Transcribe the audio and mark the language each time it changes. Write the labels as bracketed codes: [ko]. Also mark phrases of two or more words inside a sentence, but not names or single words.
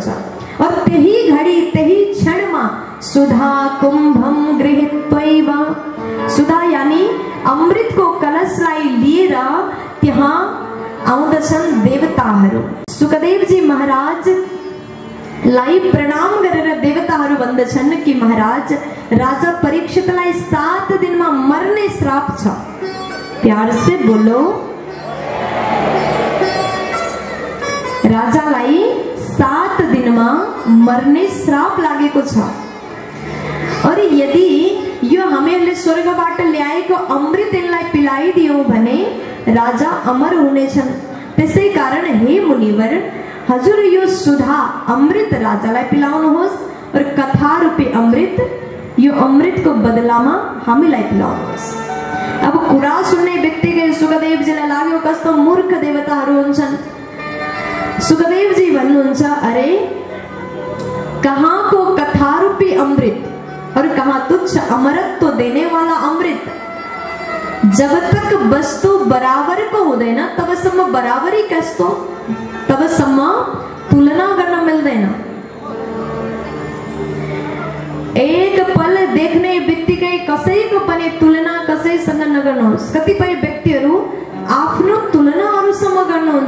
[ne] और त्यही घडी त्यही क्षणमा [sa] सुधा कुम्भम गृहीत्वैव, [ne] सुधा यानी अमृतको कलशलाई लिएर त्यहाँ आउँदछन् देवताहरू। सुखदेव जी महाराज लाई प्रणाम गरेर देवताहरू भन्दछन् कि महाराज, राजा परीक्षितलाई 7 दिनमा मर्ने श्राप छ। [hi] प्यार से बोलो। [ne] राजालाई 7 दिनमा मर्ने श्राप लागेको छ। और यदि यो हामीहरूले स्वर्गबाट ल्याएको अमृत यिनलाई पिलाइदियो भने राजा अमर हुनेछन्। त्यसै कारण हे मुनिवर, हजुर यो सुधा अमृत राजालाई पिलाउनुहोस् और कथा रूपी अमृत, यो अमृतको बदलामा हामीलाई पिलाउनुहोस्। अब कुरा सुन्ने बित्तिकै सुखदेवजीलाई लाग्यो कस्तो मूर्ख देवताहरू हुन्छन्। सुखदेवजी भन्नुहुन्छ, अरे कहाँ को कथा रूपी अमृत और कहाँ तुच्छ [hi] अमरत्व देने वाला [ne] अमृत। [hi] जब तक [ne] वस्तु बराबर को हुँदैन तबसम्म बराबरी कस्तो, तबसम्म तुलना गर्न मिल्दैन। एक पल देख्ने बित्तिकै कसैको पनि तुलना कसैसँग नगर्नुहोस्। कतिपय व्यक्तिहरू आफ्नो तुलनाहरूसँग गर्नुहुन्छ।